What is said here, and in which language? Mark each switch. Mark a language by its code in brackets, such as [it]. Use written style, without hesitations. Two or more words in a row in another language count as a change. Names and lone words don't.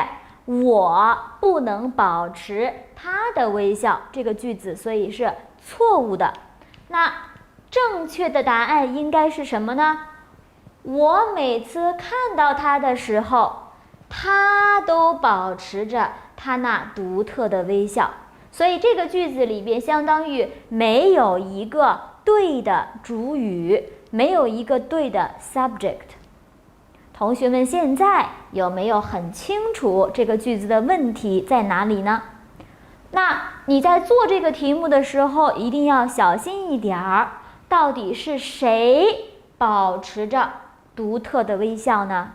[zh] 我不能保持他的微笑，這個句子所以是錯誤的。那正確的答案應該是什麼呢？我每次看到他的時候，他都保持着他那獨特的微笑。所以這個句子裡邊相當於沒有一個對的主語，沒有一個對的 subject。同學們現在有沒有很清楚這個句子的問題在哪裡呢？那你在做這個題目的時候一定要小心一點兒，到底是誰保持着獨特的微笑呢？